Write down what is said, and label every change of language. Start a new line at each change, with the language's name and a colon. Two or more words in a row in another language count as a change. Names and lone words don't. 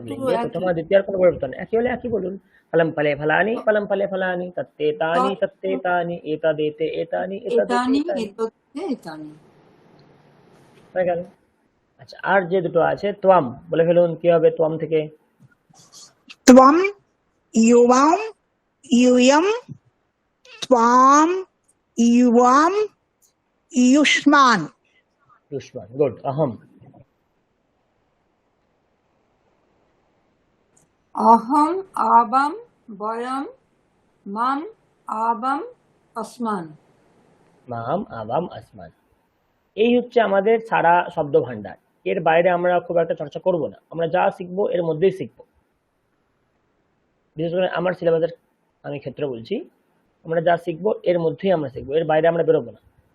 Bangla: দুটো লিঙ্গে একই। প্রথমা দ্বিতীয়ার কোনো পরিবর্তন একই হলে একই বলুন।
Sanskrit: ফলম ফলে ফলানি, ফলম ফলে ফলানি, তত্তেতানি, তৎ, তত্তেতানি, এতদেতে এতানি, এতদেতে এতানি, এতানি। এততে, এতানি।
Bangla: হয়ে গেল। আচ্ছা, আর যে দুটো আছে, ত্বম বলে ফেলুন। কি হবে ত্বম থেকে?
Sanskrit: त्वं युवां यूयं त्वां युवां युष्मान् युष्मान। गुड। अहम, অহম, আবাম, বয়ম, মাম, আবাম, আসমান। মাম, আবাম, আসমান।
Bangla: এই হচ্ছে আমাদের সারা শব্দ ভান্ডার। এর বাইরে আমরা খুব একটা চর্চা করব না। আমরা যা শিখবো এর মধ্যেই শিখবো। বিশেষ করে আমার সিলেবাসের আমি ক্ষেত্রে বলছি, আমরা যা শিখবো এর মধ্যেই আমরা শিখবো, এর বাইরে আমরা বেরোবো না।